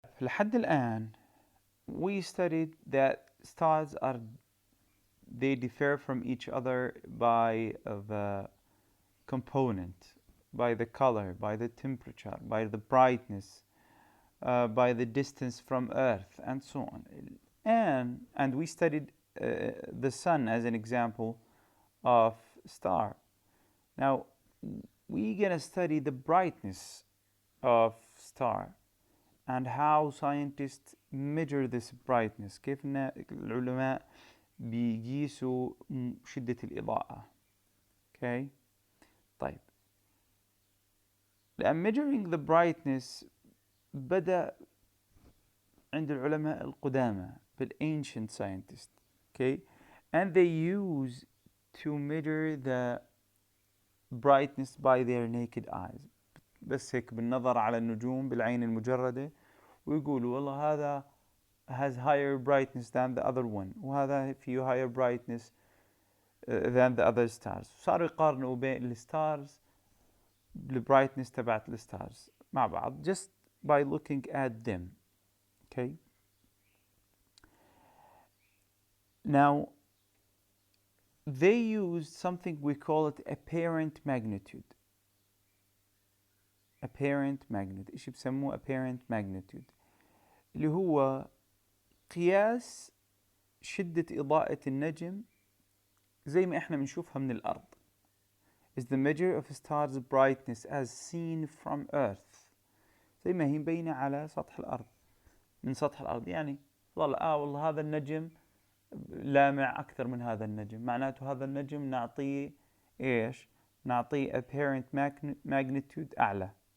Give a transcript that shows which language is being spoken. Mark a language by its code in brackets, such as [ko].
[ar] لحد الآن [en] we studied that stars they differ from each other by the component, by the color, by the temperature, by the brightness, by the distance from Earth, and so on. And we studied the sun as an example of star. Now we're gonna study the brightness of star and how scientists measure this brightness. [ar] كيف إن العلماء بيقيسوا شدة الإضاءة. Okay. طيب. لأن [en] measuring the brightness [ar] بدأ عند العلماء القدامى [en] ancient scientists. Okay. And they use to measure the brightness by their naked eyes. [ar] بس هيك بالنظر على النجوم بالعين المجردة ويقولوا والله هذا [en] has higher brightness than the other one [ar] وهذا فيه [en] higher brightness than the other stars. [ar] صاروا يقارنوا بين الستارز بالbrightness تبعت الستارز مع بعض [en] just by looking at them. Okay. Now they used something we call it apparent magnitude. apparent magnitude. [ar] إيش بسموه apparent magnitude اللي هو قياس شدة إضاءة النجم زي ما إحنا بنشوفها من الأرض. [en] is the measure of a star's brightness as seen from Earth. [ar] زي ما هي مبينة على سطح الأرض من سطح الأرض. يعني والله هذا النجم لامع أكثر من هذا النجم معناته هذا النجم نعطيه إيش؟ نعطيه apparent magnitude أعلى.